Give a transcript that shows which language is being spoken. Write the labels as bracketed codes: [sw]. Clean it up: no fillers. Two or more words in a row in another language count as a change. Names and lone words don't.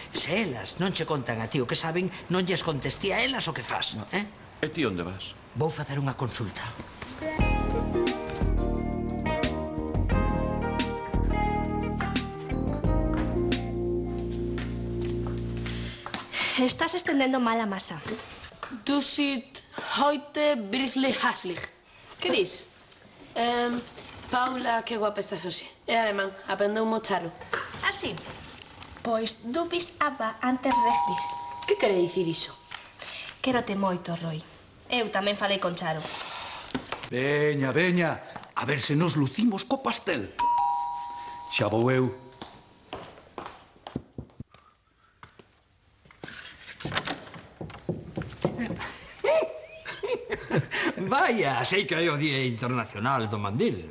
[gl] Se elas non che contan a ti o que saben, non lles contesti a elas o que fas. E ti onde vas? Vou facer unha consulta. Estás estendendo mal a masa. [de] Du sit heute wirklich hässlich. [gl] Que dis? Paula, que guapa estás hoxe. É alemán, aprendeu un mocharo. Ah, sí? Pois [de] du bist aber anterrechtlich. [gl] Que quere dicir iso? Quérote moito, Roy. Eu tamén falei con Charo. Veña, a ver se nos lucimos co pastel. Xa vou eu. Vaya, sei que é o Día Internacional do Mandil.